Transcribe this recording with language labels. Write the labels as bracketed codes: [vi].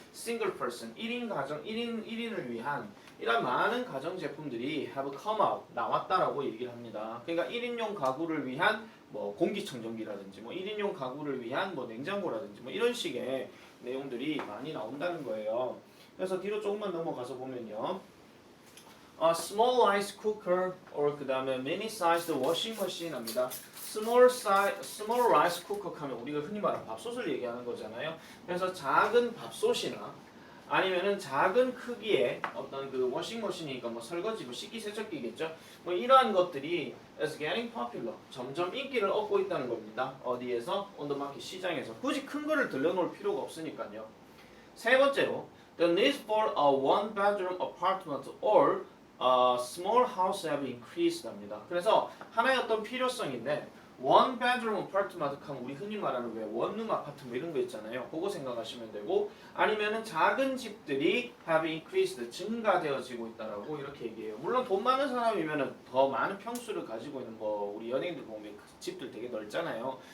[ko] single person, 1인 가정, 1인을 위한 이런 많은 가전제품들이 have come out, 나왔다라고 얘기를 합니다. 그러니까 1인용 가구를 위한 공기청정기라든지 1인용 가구를 위한 냉장고라든지 이런 식의 내용들이 많이 나온다는 거예요. 그래서 뒤로 조금만 넘어가서 보면요. [en] small rice cooker or 그 다음에 mini sized washing machine 합니다. [ko] small rice cooker 하면 우리가 흔히 말하는 밥솥을 얘기하는 거잖아요. 그래서 작은 밥솥이나 아니면은 작은 크기의 어떤 그 워싱머신이니까 뭐 설거지, 뭐 식기세척기겠죠. 뭐 이러한 것들이 is getting popular. 점점 인기를 얻고 있다는 겁니다. 어디에서? [en] on the market 시장에서. [ko] 굳이 큰 거를 들려놓을 필요가 없으니까요. [en] 세 번째로 the need for a one bedroom apartment or a small house have increased 합니다. [ko] 그래서 하나의 어떤 필요성인데 원 베드룸 아파트만 하면 우리 흔히 말하는 왜 원룸 아파트 뭐 이런 거 있잖아요. 그거 생각하시면 되고 아니면은 작은 집들이 have increased 증가되어지고 있다라고 이렇게 얘기해요. 물론 돈 많은 사람이면은 더 많은 평수를 가지고 있는 뭐 우리 연예인들 보면 집들 되게 넓잖아요.